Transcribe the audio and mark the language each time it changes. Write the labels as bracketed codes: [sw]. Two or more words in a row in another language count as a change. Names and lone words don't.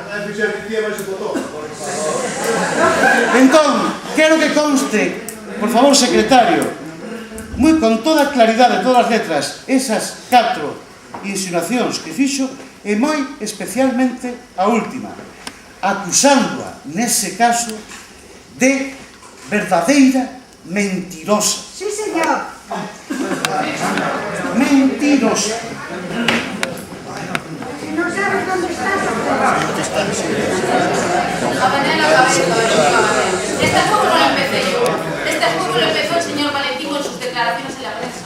[gl] Entón, quero que conste, por favor, secretario, moi con toda claridade, todas as letras, esas 4 insinuacións que fixo, e moi especialmente a última, acusándoa, nese caso, de verdadeira mentirosa. [es] Sí, señor. Mentirosa. No sabes dónde estás. Este juego no lo empecé yo. Este juego lo empezó el señor Valentín con sus declaraciones en la prensa.